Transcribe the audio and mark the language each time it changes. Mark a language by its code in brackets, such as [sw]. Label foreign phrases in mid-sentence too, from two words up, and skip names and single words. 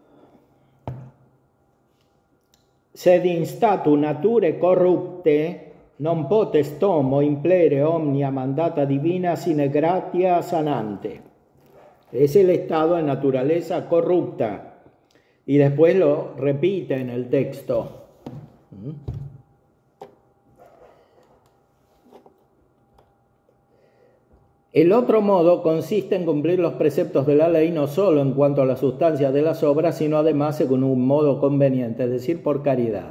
[la] Sed in statu naturae corrupte non potest homo implere omnia mandata divina sine gratia sanante. [es] Es el estado de naturaleza corrupta. Y después lo repite en el texto. El otro modo consiste en cumplir los preceptos de la ley no solo en cuanto a la sustancia de las obras, sino además según un modo conveniente, es decir, por caridad.